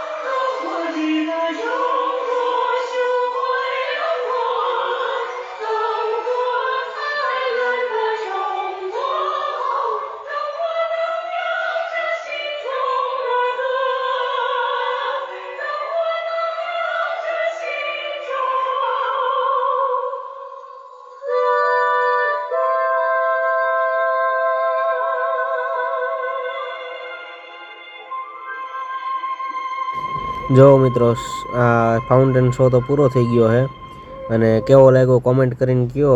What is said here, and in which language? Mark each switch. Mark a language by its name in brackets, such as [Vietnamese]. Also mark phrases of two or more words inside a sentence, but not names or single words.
[Chinese] 灯火里的中国，胸怀辽阔。灯火灿烂的冲破梦，灯火荣耀着心中的歌。灯火荣耀着心中 [Gujarati] જો મિત્રો, આ [English] fountain show [Gujarati] તો પૂરો થઈ ગયો છે અને કેવો લાગ્યો કોમેન્ટ કરીને કહો.